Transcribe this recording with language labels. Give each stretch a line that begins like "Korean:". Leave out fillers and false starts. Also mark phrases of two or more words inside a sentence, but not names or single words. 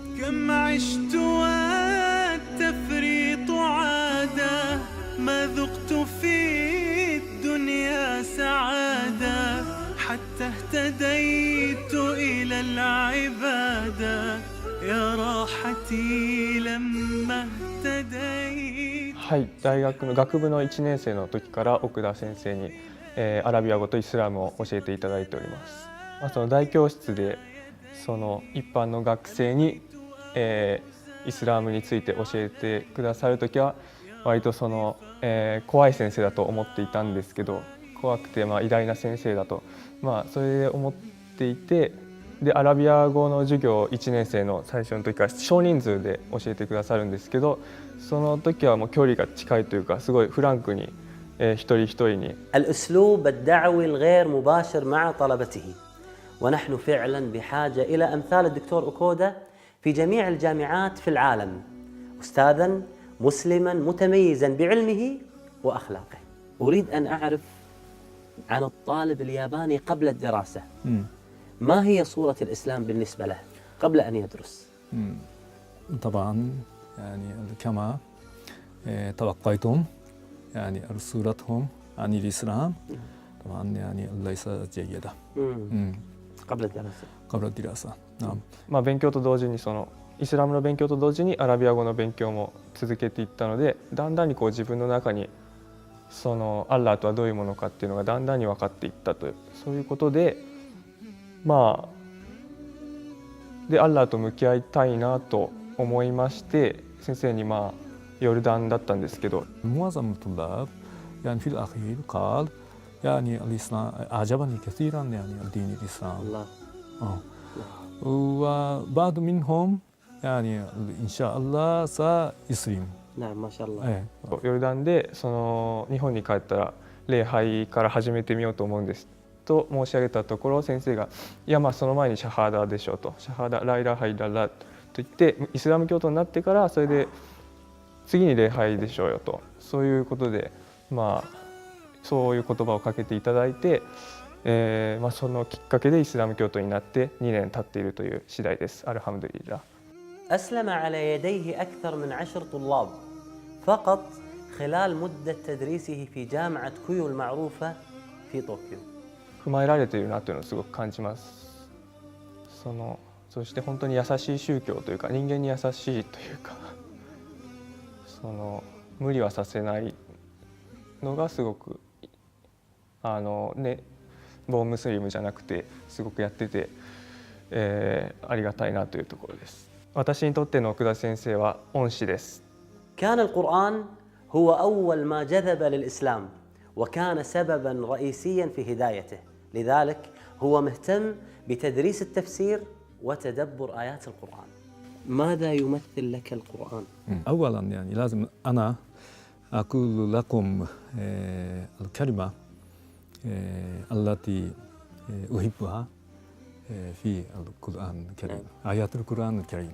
Arabic: كم عشت والتفريط عادة ما ذقت في الدنيا سعادة حتى اهتديت إلى العبادة يا راحتي لما اهتديت.
Japanese: はい、大学の学部の1年生の時から奥田先生に、アラビア語とイスラムを教えていただいております。その大教室でその一般の学生にイスラムについて教えてくださる時は割と怖い先生だと思っていたんですけど、怖くて偉大な先生だと、それで思っていて、でアラビア語の授業1年生の最初の時から少人数で教えてくださるんですけど、その時はもう距離が近いというかすごいフランクに、一人一人に。
Arabic: الأسلوب الدعوي الغير مباشر مع طلبته، ونحن فعلا بحاجة إلى أمثال الدكتور أوكودا في جميع الجامعات في العالم، أستاذا مسلما متميزا بعلمه وأخلاقه. أريد أن أعرف عن الطالب الياباني قبل الدراسة، ما هي صورة الإسلام بالنسبة له قبل أن يدرس؟ طبعا كما توقعتم صورتهم عن الإسلام طبعا ليس جيدة قبل الدراسة. نعم.
Japanese: 勉強と同時にイスラムの勉強と同時にアラビア語の勉強も続けていったので、だんだんに自分の中にアッラーとはどういうものかっていうのがだんだんに分かっていったという、そういうことででアッラーと向き合いたいなと思いまして、先生にヨルダンだったんですけど、
Arabic: معظم الطلاب في الأخير قال الإسلام أعجبني كثيرا دين الإسلام. وبعض منهم إن شاء الله سيسلم. نعم ما شاء الله.
Japanese: ヨルダンで日本に帰ったら礼拝から始めてみようと思うんですと申し上げたところ、先生がいやその前にシャハダでしょうと、シャハダ
Arabic: لا إله إلا الله
Japanese: と言ってイスラム教徒になってからそれで次に礼拝でしょうよと、そういうことでそういう言葉をかけていただいて、そのきっかけでイスラム教徒になって2年経っているという次第です。
Arabic: الحمد لله. أسلم على يديه أكثر من 10 طلاب فقط خلال مدة تدريسه في جامعة كيو المعروفة في طوكيو.
Japanese: 踏まえられているなというのをすごく感じます。そして本当に優しい宗教というか、人間に優しいというか、無理はさせないのがすごく
English: born Muslim
Japanese: じゃなくてすごくやってて、ありがたいなというところです。私にとっての奥田先生は恩師です。
Arabic: كان القرآن هو أول ما جذب للإسلام وكان سببا رئيسيا في هدايته، لذلك هو مهتم بتدريس التفسير وتدبر آيات القرآن. ماذا يمثل لك القرآن؟ أولا لازم أنا أقول لكم الكلمة التي أحبها في القرآن الكريم، آيات القرآن الكريم.